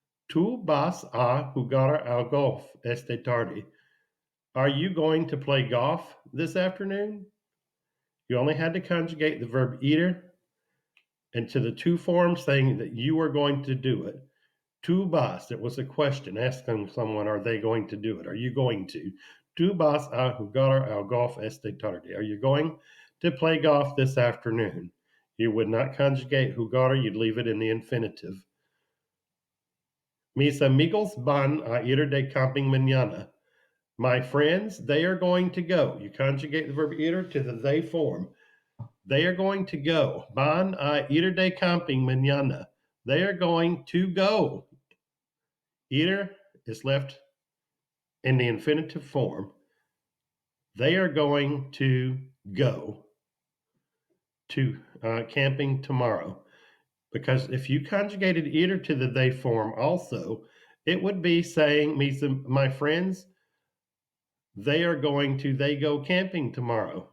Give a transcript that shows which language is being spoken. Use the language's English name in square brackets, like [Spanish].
[Spanish] Tú vas a jugar al golf esta tarde. [English] Are you going to play golf this afternoon? You only had to conjugate the verb ir into the to form saying that you are going to do it. [Spanish] Tú vas, [English] it was a question asking someone, are they going to do it? Are you going to? [Spanish] Tú vas a jugar al golf esta tarde. [English] Are you going to play golf this afternoon? You would not conjugate jugar, you'd leave it in the infinitive. [Spanish] Mis amigos van a ir de camping mañana. [English] My friends, they are going to go. You conjugate the verb ir to the they form. They are going to go. [Spanish] Van a ir de camping mañana. [English] They are going to go. Ir is left in the infinitive form. They are going to go to camping tomorrow. Because if you conjugated ir to the they form also, it would be saying, my friends, they are going to, they go camping tomorrow.